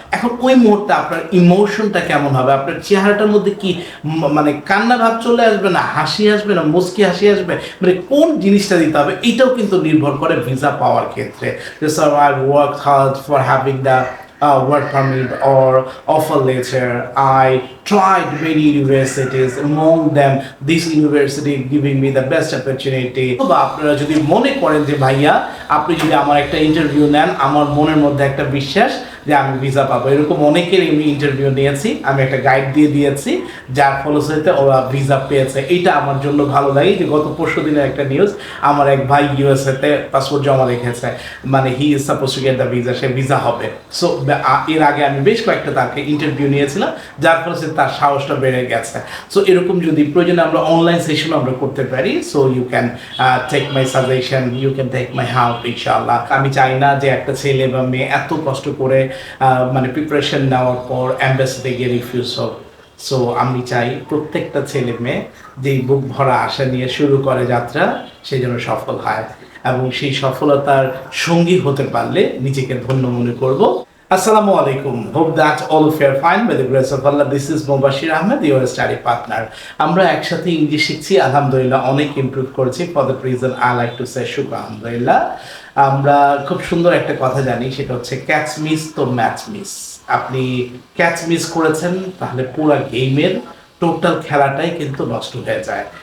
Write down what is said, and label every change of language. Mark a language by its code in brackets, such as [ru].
[bn] এখন ওই মুহূর্তে আপনার ইমোশনটা কেমন হবে, আপনার চেহারাটার মধ্যে কি মানে কান্না ভাব চলে আসবে, না হাসি আসবে, না মুচকি হাসি আসবে, মানে কোন জিনিসটা দিতে হবে এটাও কিন্তু নির্ভর করে ভিসা পাওয়ার ক্ষেত্রে। [en] যে sir I work hard for having the work permit or offer letter. I tried many universities, among them this university giving me the best opportunity. [bn] বা আপনারা যদি মনে করেন যে ভাইয়া আপনি যদি আমার একটা ইন্টারভিউ নেন, আমার মনের মধ্যে একটা বিশ্বাস যে আমি ভিসা পাবো, এরকম অনেকের আমি ইন্টারভিউ নিয়েছি, আমি একটা গাইড দিয়ে দিয়েছি, যার ফলশ্রুতিতে ওরা ভিসা পেয়েছে। এটা আমার জন্য ভালো লাগে যে গত পরশু দিনের একটা নিউজ, আমার এক ভাই ইউএসএতে পাসপোর্ট জমা রেখেছে, মানে [en] he is suppose to get the visa, [bn] say visa হবে। সো এর আগে আমি বেশ কয়েকটা তাকে ইন্টারভিউ নিয়েছিলাম, যার ফলে তার সাহসটা বেড়ে গেছে। সো এরকম যদি প্রয়োজনে আমরা অনলাইন সেশন আমরা করতে পারি, [en] so you can take my suggestion, you can take my help [bn] ইনশাআল্লাহ। আমি চাই না যে একটা ছেলে বা মেয়ে এত কষ্ট করে মানে প্রিপারেশন নেওয়ার পর অ্যাম্বাসিতে গিয়ে রিফিউজ হোক। সো আমি চাই প্রত্যেকটা ছেলে মেয়ে যেই বুক ভরা আশা নিয়ে শুরু করে যাত্রা, সে যেন সফল হয়, এবং সেই সফলতার সঙ্গী হতে পারলে নিজেকে ধন্য মনে করব। [ar] Assalamu alaikum. [en] Hope that all of you are fine by the grace of Allah. This is Mobashir Ahamed, your study partner. [bn] আমরা একসাথে ইংলিশ শিখছি, আলহামদুলিল্লাহ অনেক ইমপ্রুভ করেছি। [en] for that reason I like to say [bn] শুকর আলহামদুলিল্লাহ। আমরা খুব সুন্দর একটা কথা জানি, সেটা হচ্ছে ক্যাচ মিস তো ম্যাচ মিস। আপনি ক্যাচ মিস করেছেন তাহলে পুরো গেমের টোটাল খেলাটাই কিন্তু নষ্ট হয়ে যায়।